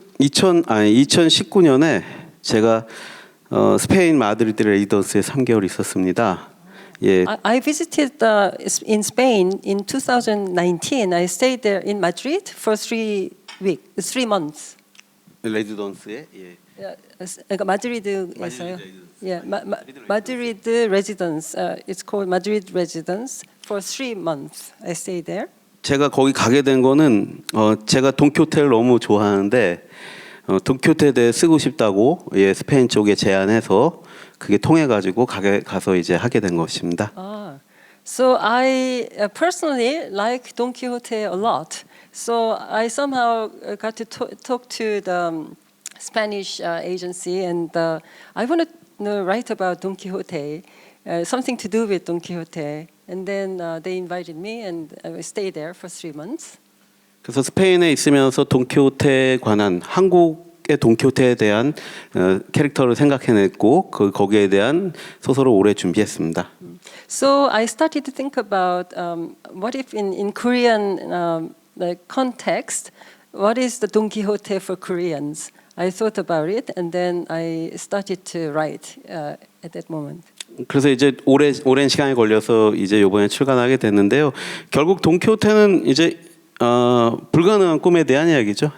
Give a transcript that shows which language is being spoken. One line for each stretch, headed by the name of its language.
Korean: 2019년에 제가 스페인 마드리드 레지던스에 3개월 있었습니다. 예.
English: I visited in Spain in 2019. I stayed there in Madrid for 3 months.
Korean: 레지던스에 예. 그러니까 마드리드에서요.
English: Yeah, Madrid residence. It's called Madrid residence for 3 months. I stayed there.
Korean: 제가 거기 가게 된 거는 제가 돈키호테를 너무 좋아하는데 돈키호테에 대해 쓰고 싶다고 스페인 쪽에 제안해서 그게 통해 가지고 가서 이제 하게 된 것입니다.
English: So I personally like Don Quixote a lot. So I somehow got to talk to the Spanish agency, and I want to write about Don Quixote, something to do with Don Quixote. And then they invited me, and I stayed there for 3 months.
Korean: 그래서 스페인에 있으면서 돈키호테에 관한 한국의 돈키호테에 대한 캐릭터를 생각해냈고 거기에 대한 소설을 오래 준비했습니다.
English: So I started to think about what if in Korean context, what is the Don Quixote for Koreans? I thought about it, and then I started to write at that moment.
Korean: 그래서 이제 오랜 시간이 걸려서 이제 이번에 출간하게 됐는데요. 결국 돈키호테는 이제 불가능한 꿈에 대한 이야기죠.